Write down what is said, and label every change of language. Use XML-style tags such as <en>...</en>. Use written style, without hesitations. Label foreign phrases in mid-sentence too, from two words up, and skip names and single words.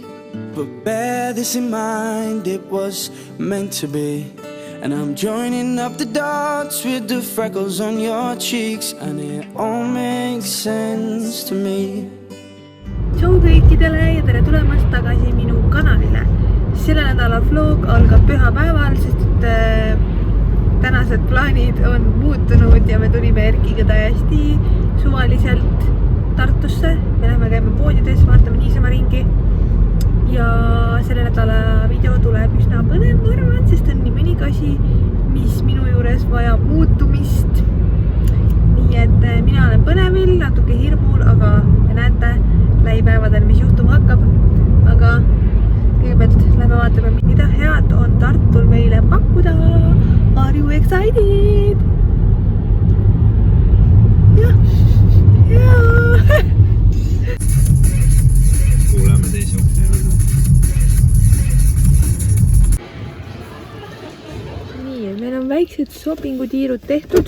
<en>But bear this in mind, it was meant to be. And I'm joining up the dots with the freckles on your cheeks, and it all makes sense to me.</en> <et>Tšau kõikidele ja tere tulemast tagasi minu kanalile. Selle nädala vlog algab pühapäeval, sest tänased plaanid on muutunud ja me tulime Erkiga täiesti suvaliselt Tartusse. Me läheme käime poodides, vaatame niisama ringi. Ja selle nädala video tuleb üsna põnev, ma arvan, sest on nii mõnigi asi, mis minu juures vajab muutumist. Nii et mina olen põnevil, natuke hirmul, aga me näete lähipäevadel, mis juhtuma hakkab. Aga kõigepealt lähme vaatame, mida head on Tartul meile pakkuda.</et> <en>Are you excited?</en> <et>Jaa. Kuuleme teisi juhte. Nii, meil on väiksed shoppingutiirud tehtud.</et>